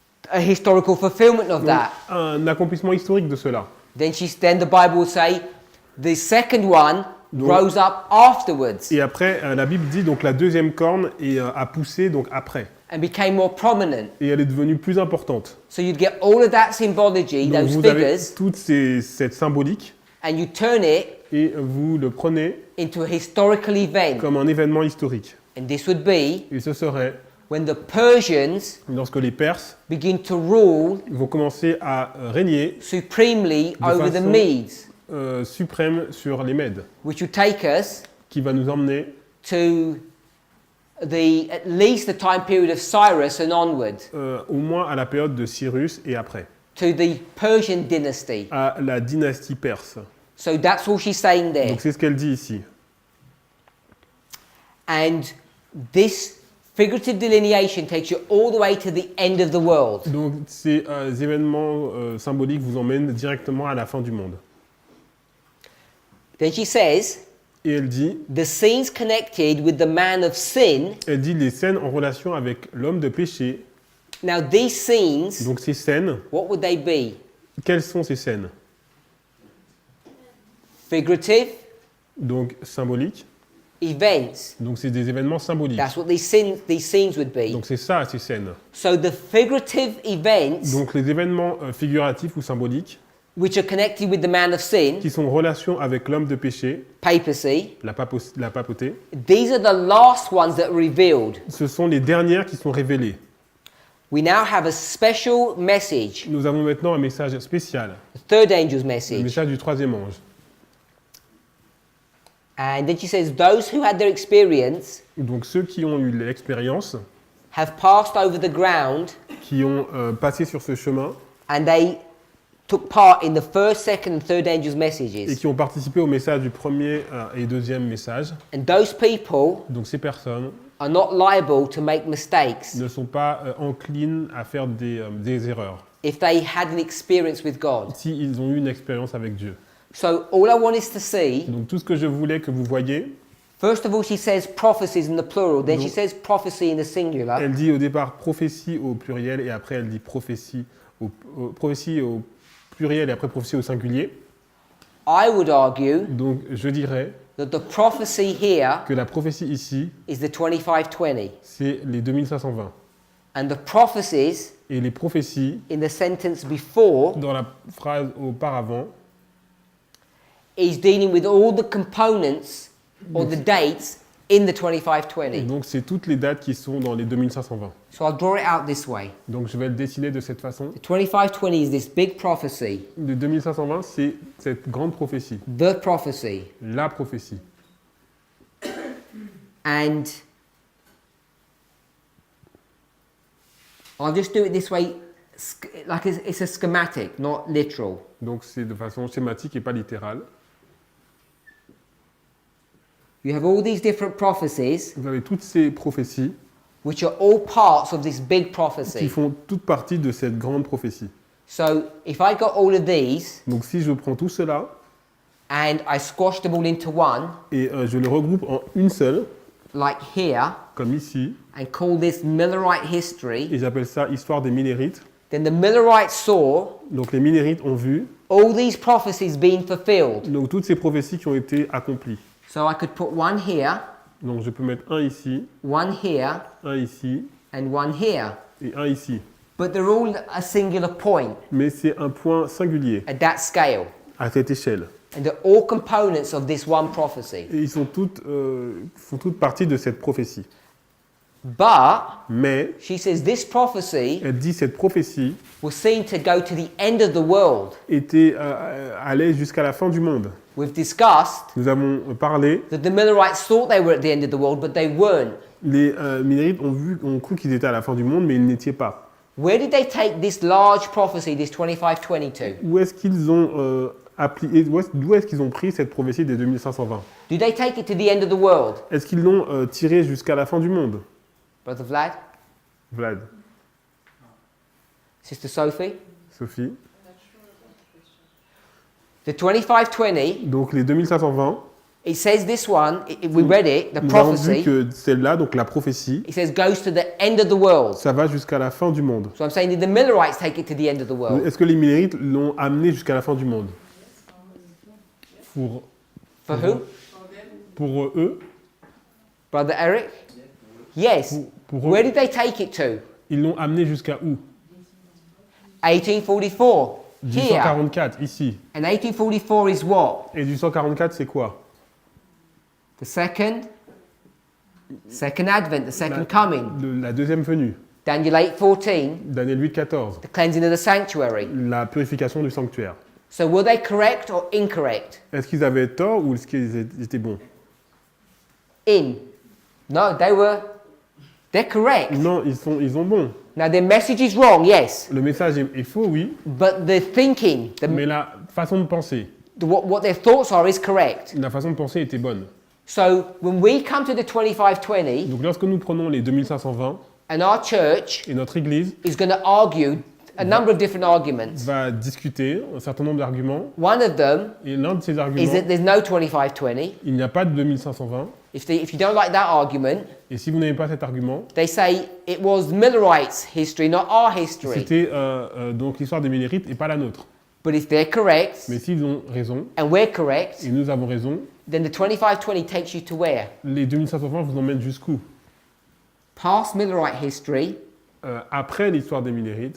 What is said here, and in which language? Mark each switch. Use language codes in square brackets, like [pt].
[en] A historical fulfillment of [fr] Donc, [en] that. [fr] un accomplissement historique de cela. [en] Then the Bible will say the second one [fr] Donc- [en] rose up afterwards [fr] Et après, la Bible dit donc la deuxième corne a poussé donc après. [en] and became more prominent. [fr] Et elle est devenue plus importante. [en] So you'd get all of that symbology, [fr] Donc [en] those [fr] vous avez [en] figures, [fr] toute cette symbolique [en] and you turn it [fr] et vous le prenez [en] into a historical event. [fr] comme un événement historique. [en] And this would be [fr] Et ce serait [en] when the Persians [fr] lorsque les Perses [en] begin to rule [fr] vont commencer à régner [en] supremely [fr] De [en] over the [fr] façon- [en] Medes, [fr] suprême sur les Mèdes, [en] which would take us [fr] qui va nous emmener [en] to at least the time period of Cyrus and onward, [fr] au moins à la période de Cyrus et après, [en] to the Persian dynasty. [fr] à la dynastie perse. [en] So that's all she's saying there. [fr] Donc c'est ce qu'elle dit ici. [en] And this figurative delineation takes you all the way to the end of the world. [fr] Donc ces événements symboliques vous emmènent directement à la fin du monde. [en] Then she says, [fr] Et elle dit [en] the scenes connected with the man of sin. [fr] les scènes en relation avec l'homme de péché. [en] Now these scenes, [fr] Donc ces scènes, [en] what would they be? [fr] quelles sont ces scènes? [en] Figurative [fr] Donc symboliques. [en] events. [fr] Donc c'est des événements symboliques. [en] That's what these scenes would be. [fr] Donc c'est ça ces scènes. [en] So the figurative events [fr] Donc les événements figuratifs ou symboliques [en] which are connected with the man of sin, [fr] qui sont en relation avec l'homme de péché, [en] papacy, [fr] la papauté, [en] these are the last ones that are revealed. [fr] ce sont les dernières qui sont révélées. [en] We now have a special message, [fr] Nous avons maintenant un message spécial, [en] the third angel's [fr] le [en] message. [fr] message du troisième ange. [en] And then she says, those who had their experience [fr] Donc ceux qui ont eu l'expérience, [en] have passed over the ground [fr] qui ont passé sur ce chemin [en] and they took part in the first, second, and third angel's [fr] et [en] messages. [fr] qui ont participé au message du premier et deuxième message, [en] And those people [fr] donc ces personnes [en] are not liable to make mistakes [fr] ne sont pas enclines à faire des erreurs [en] if they had an experience with God. [fr] s'ils ont eu une expérience avec Dieu. [en] So all I want is to see, [fr] Donc tout ce que je voulais que vous voyiez, [en] first of all, she says prophecies in the plural, then she [fr] Donc- [en] says prophecy in the singular. [fr] elle dit au départ prophétie au pluriel et après elle dit prophétie au pluriel et après prophétie au singulier. [en] I would argue [fr] Donc je dirais [en] that the prophecy here [fr] que la prophétie ici, [en] is the 2520, [fr] c'est les 2520. [en] and the prophecies [fr] Et les prophéties, [en] in the sentence before [fr] dans la phrase auparavant, [en] is dealing with all the components or the dates in the 2520. [fr] donc c'est toutes les dates qui sont dans les 2520. [en] So I'll draw it out this way. [fr] Donc je vais le dessiner de cette façon. [en] The 2520 is this big prophecy, [fr] Le 2520, c'est cette grande prophétie, [en] the prophecy. [fr] la prophétie. [en] And I'll just do it this way, like it's a schematic, not literal. [fr] Donc c'est de façon schématique et pas littérale. [en] You have all these different prophecies, [fr] Vous avez toutes ces prophéties [en] which are all parts of this big [fr] qui [en] prophecy. [fr] font toute partie de cette grande prophétie. [en] So if I got all of these [fr] Donc si je prends tout cela [en] and I squash them all into one, [fr] et je le regroupe en une seule, [en] like here, [fr] comme ici, [en] and call this Millerite history, [fr] et j'appelle ça Histoire des Millérites, [en] then the Millerites saw [fr] Donc les Minérites ont vu [en] all these prophecies being fulfilled. [fr] donc, toutes ces prophéties qui ont été accomplies. [en] So I could put one here, [fr] Donc je peux mettre un ici, [en] one here, and one here. [fr] et un ici. [en] But they're all a singular point [fr] Mais c'est un point singulier [en] at that scale. [fr] à cette échelle. [en] And they're all components of this one prophecy. [fr] Et ils font toutes partie de cette prophétie. [en] But [fr] Mais [en] she says this prophecy [fr] elle dit cette prophétie [en] was seen to go to the end of the world. [fr] allait jusqu'à la fin du monde. [en] We've discussed [fr] Nous avons parlé, [en] that the Millerites thought they were at the end of the world, but they weren't. [fr] les Minérites ont cru qu'ils étaient à la fin du monde, mais ils n'étaient pas. [en] Where did they take this large prophecy, this 2520 to? [fr] Où est-ce qu'ils ont d'où est-ce qu'ils ont pris cette prophétie des 2520? [en] Do they take it to the end of the world? [fr] Est-ce qu'ils l'ont tirée jusqu'à la fin du monde? [en] Brother Vlad? [fr] Vlad, [en] Sister Sophie? [fr] Sophie. [en] The 2520, [fr] Donc les 2520, [en] it says this one, we read it, the [fr] nous avons vu [en] prophecy, [fr] que celle-là, donc la prophétie, [en] it says goes to the end of the world. [fr] ça va jusqu'à la fin du monde. [en] So I'm saying, did the Millerites take it to the end of the world? [fr] Est-ce que les Minérites l'ont amené jusqu'à la fin du monde? [en] For who? [fr] Pour eux, [en] Brother Eric? Yes. [fr] pour eux, [en] Where did they take it to? [fr] ils l'ont amené jusqu'à où? [en] 1844. Here. [fr] 1844, ici. [en] And 1844 is what? [fr] Et 1844, c'est quoi? [en] The second advent, the second coming. [fr] La deuxième venue. [en] Daniel 8:14, [fr] Daniel 8,14. [en] the cleansing of the sanctuary. [fr] La purification du sanctuaire. [en] So were they correct or incorrect? [fr] Est-ce qu'ils avaient tort ou est-ce qu'ils étaient bons? [en] No, they're correct. [fr] Non, ils ont bon. [en] Now their message is wrong, yes. [fr] Le message est faux, oui, [en] But the thinking, [fr] mais la façon de penser, [en] what their thoughts are is correct. [fr] la façon de penser était bonne. [en] So when we come to the 2520, [fr] Donc lorsque nous prenons les 2520 [en] and our church [fr] et notre Église [en] is going to argue a number of different arguments. [fr] va discuter un certain nombre d'arguments, [en] One of them [fr] et l'un de ces [en] is [fr] arguments, [en] that there's no 2520. [fr] il n'y a pas de 2520, [en] If you don't like that argument, [fr] et si vous n'aimez pas cet argument, [en] they say it was Millerites' history, not our history. [fr] c'était donc l'histoire des Minérites et pas la nôtre. [en] But if they're correct, [fr] Mais s'ils ont raison, [en] and we're correct, [fr] et nous avons raison, [en] then the 2520 takes you to where? [fr] les 2520 vous emmènent jusqu'où? [en] Past Millerite history [fr] Après l'histoire des Minérites,